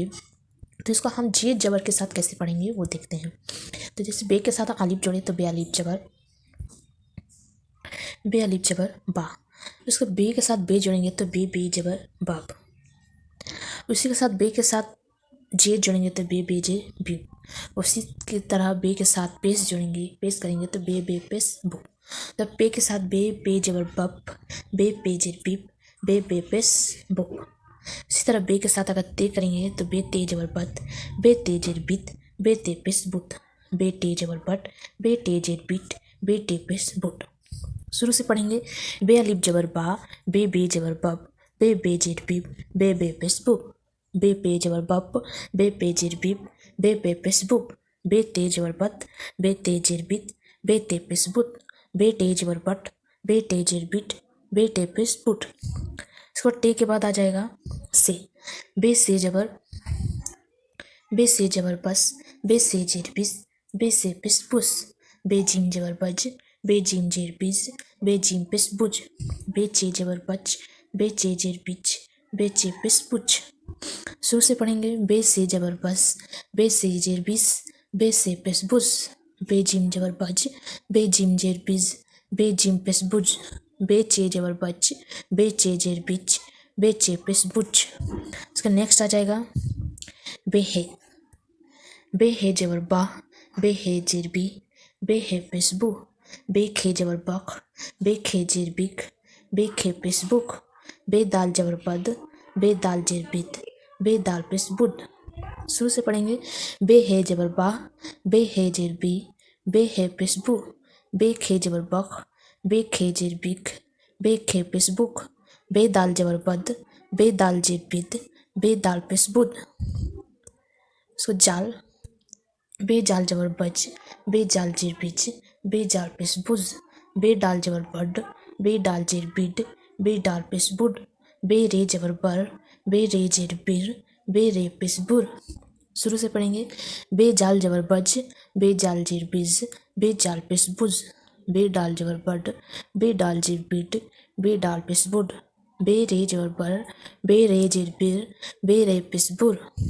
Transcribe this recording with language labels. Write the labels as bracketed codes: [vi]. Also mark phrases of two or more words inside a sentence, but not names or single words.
[hi] तो इसको हम जे जबर के साथ कैसे पढ़ेंगे वो देखते हैं। तो जैसे बे के साथ हम अलिफ जोड़े तो बे अलिफ जबर, बे अलिफ जबर बा। उसको बे के साथ बे जोड़ेंगे तो बे बे जबर बाब। उसी के साथ बे के साथ जे जोड़ेंगे तो बे बे जे बीब। उसी की तरह बे के साथ पेश जोड़ेंगे, पेश करेंगे तो बे बे पेश बो। तो बे के साथ बे बे जबर बब, बे पे जे बीब, बे बे पेश बो। इसी तरह बे के साथ अगर ते करेंगे तो बे ते जबर बत, बे ते जेर बित, बे ते पेश बुत, बे टे जबर बट, बे टे जेर बिट, बे टे पेश बुट। शुरू से पढ़ेंगे। बे अलिफ जबर बा, बे बे जबर बब, बे बे जेर बीब, बे बे पेश बुब, बे पे जबर बब, बे पे जेर बीब, बे पे पेश बुब, बे ते जबर बत, बे ते जेर बित, बे ते पेश बुत, बे टे जबर बट, बे टे जेर बिट, बे टे पेश बुट। इसको टे के बाद आ जाएगा से। बे से जबर, बे से जबर बस, बे से जेर बिस, बे से पेश बुस, बे जिम जबर बज, बे जिम जेर बिज, बे जिम पेश बुज, बे चे जबर बच, बे चे जेर बिच, बे चे पेश बुच। शुरू से पढ़ेंगे। बे से जबर बस, बे से जेर बिस, बे से पेश बुस, बे जिम जबर बज, बे जिम जेर बिज, बे जिम पेश बुज, बे चे जबर बच, बे चे जेर बिच, बे चे पेश बुच। इसका नेक्स्ट आ जाएगा बे हे। बे हे जबर बा, बे हे जेर बी, बे हे पेश बू, बे खे जबर बख, बे खे जेर बिख, बे खे पेश बुख, बे दाल जबर बद, बे दाल जेर बिद, बे दाल पेश बुड। शुरू से पढ़ेंगे। बे हे जबर बा, बे हे जेर बी, बे हे पेश बू, बे खे जबर बख, बे खे जेर बिख, बे खे पेश बुख, बे दाल जबर बद, बे दाल जेर बिद, बे दाल पेश बुड। इसको जाल। बे जाल जबर बज, बे जाल जेर बिज, बे जाल पेश बुज, बे डाल जबर बड, बे डाल जेर बिड, बे डाल पेश बुड, बे रे जबर बर, बे रे जेर बिर, बे रे पेश बुर। शुरू से पढ़ेंगे। बे जाल जबर बज, बे जाल जेर बिज, बे जाल पेश बुज, बे डाल जबर बड, बे डाल जेर बिड, बे डाल पेश बुड, बे रे जबर बर, बे रे जेर बिर, बे रे पेश बुर।